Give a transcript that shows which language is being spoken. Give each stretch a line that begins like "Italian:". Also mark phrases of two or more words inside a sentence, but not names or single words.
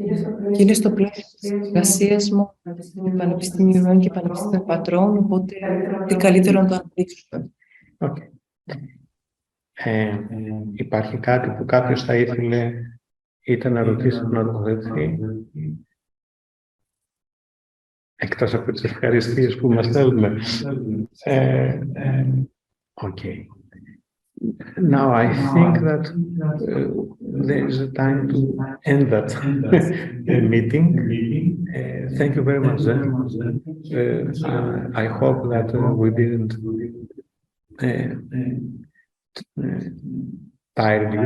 Greek: Και είναι στο πλαίσιο της εργασίας μου με Πανεπιστήμιο Rouen και Πανεπιστήμιο Πατρών, οπότε τι καλύτερο να το αναπτύξουμε.
English: Okay.
Greek: Υπάρχει κάτι που κάποιος θα ήθελε είτε να ρωτήσει, να τοποθετηθεί, εκτός από τις ευχαριστίες που μας στέλνουμε.
English: Okay. Now I think that there is a time to end that meeting. Thank you very much. I hope that we didn't tire you.